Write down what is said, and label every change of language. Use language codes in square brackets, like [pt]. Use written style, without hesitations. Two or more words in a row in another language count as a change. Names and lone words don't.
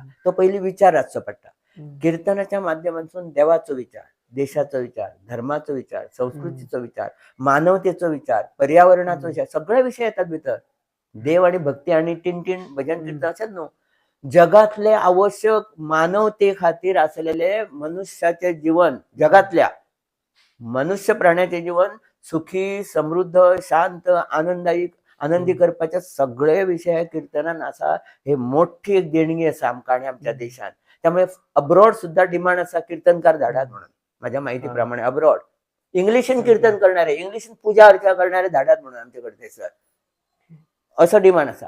[kok] तो पयलीं विचार आसचो पडटा. कीर्तनाच्या माध्यमांतसून देवाचो विचार, देशाचो विचार, धर्माचो विचार, संस्कृतीचो विचार, मानवतेचो विचार, पर्यावरणाचो विचार, सगळे विशय येतात भितर. देव आणि भक्ती आणि टिनटिन भजन कीर्तन अशेंच न्हू, जगातले आवश्यक मानवते खातीर आसलेले मनुष्याचे जीवन, जगातल्या मनुष्य प्राण्याचे जीवन सुखी समृद्ध शांत आनंदी करपाचे सगळे विषय कीर्तनान आसा. हे मोठी एक देणगी आसा आमकां आणि आमच्या देशात. त्यामुळे अब्रॉड सुद्धा डिमांड आसा कीर्तनकार धाडात म्हणून. माझ्या माहिती प्रमाणे अब्रॉड इंग्लिशीन कीर्तन करणारे, इंग्लिशीन पूजा अर्चा करणारे धाडात म्हणून आमच्याकडे थंयसर असं डिमांड आसा.